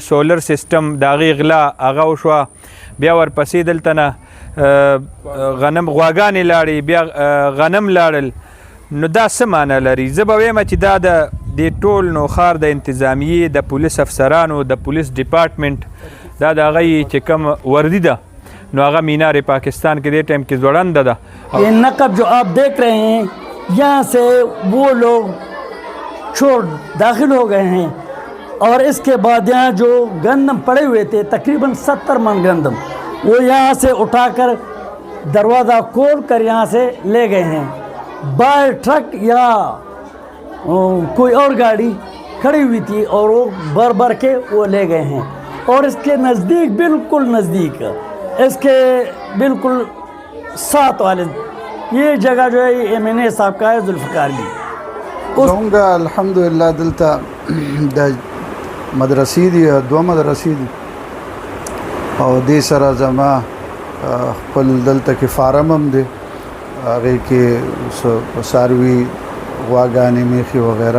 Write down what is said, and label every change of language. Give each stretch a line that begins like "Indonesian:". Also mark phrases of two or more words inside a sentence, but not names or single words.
English: solar system
Pashto: د هغې غلا هغه وشوه، بیا ورپسې دلته نه غنم غواګانې لاړې، بیا غنم لاړل. نو دا څه معنی لري؟ زه به ویم چې دا د دې ټول نوخار د انتظامیې د پولیس افسرانو د
English: police department
Pashto: دا د هغه چې کوم وردي ده نو هغه مینار پاکستان کې دې ټایم کې ځوړنده ده.
Urdu: یہ نقب جو آپ دیکھ رہے ہیں یہاں سے وہ لوگ چور داخل ہو گئے ہیں اور اس کے بعد یہاں جو گندم پڑے ہوئے تھے تقریباً 70 من گندم وہ یہاں سے اٹھا کر دروازہ کھول کر یہاں سے لے گئے ہیں. بائی ٹرک یا کوئی اور گاڑی کھڑی ہوئی تھی اور وہ بھر کے وہ لے گئے ہیں. اور اس کے نزدیک بالکل نزدیک اس کے بالکل ساتھ والے یہ جگہ جو ہے MNA صاحب کا ہے ذوالفقار جی.
Pashto: زمونږ الحمدلله دلته د مدرسې دي، 2 مدرسې دي او دې سره زما خپل دلته کې فارم هم دی، هغې کې څاروي غواګانې میخي وغیره.